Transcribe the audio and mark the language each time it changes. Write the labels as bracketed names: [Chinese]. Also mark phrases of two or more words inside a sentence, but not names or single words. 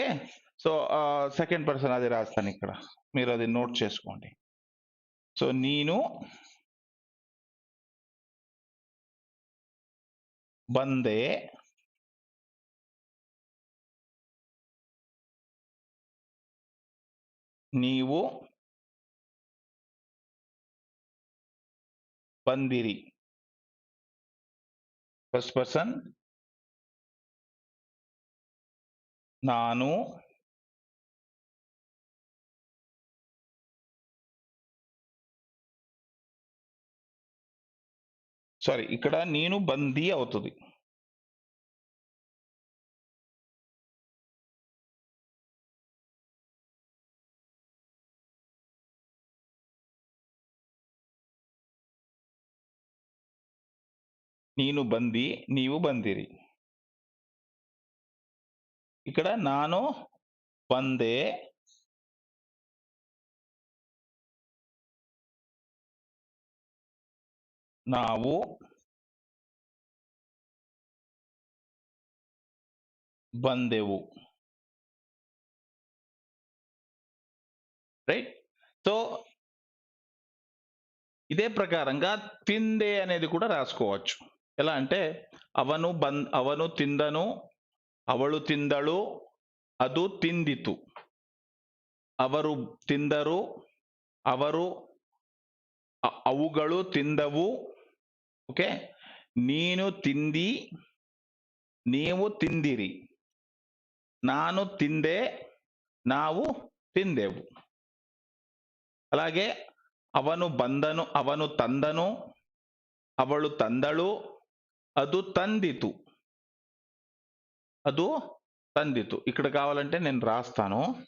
[Telugu] సో [English] second person [Telugu] అది రాస్తాను ఇక్కడ, మీరు అది నోట్ చేసుకోండి. సో నేను బందే, నీవు ಬಂದಿರಿ. [English] first person [Kannada] ನಾನು, [Telugu] సారీ ఇక్కడ నేను బందీ అవుతుంది. [Kannada] ನೀನು ಬಂದಿ, ನೀವು ಬಂದಿರಿ. ఇక్కడ ನಾನು ಬಂದೆ, ನಾವು ಬಂದೆವು. [Telugu] రైట్. సో ఇదే ప్రకారంగా తిందే అనేది కూడా రాసుకోవచ్చు. ఎలా అంటే [Kannada] ಅವನು ತಿಂದನು, ಅವಳು ತಿಂದಳು, ಅದು ತಿಂದಿತು. ಅವರು ತಿಂದರು, ಅವುಗಳು ತಿಂದವು. ಓಕೆ. ನೀನು ತಿಂದಿ, ನೀವು ತಿಂದಿರಿ. ನಾನು ತಿಂದೆ, ನಾವು ತಿಂದೆವು. అలాగే ಅವನು ತಂದನು, ಅವಳು ತಂದಳು, ಅದು ತಂದಿತು. [Telugu] ఇక్కడ కావాలంటే నేను రాస్తాను.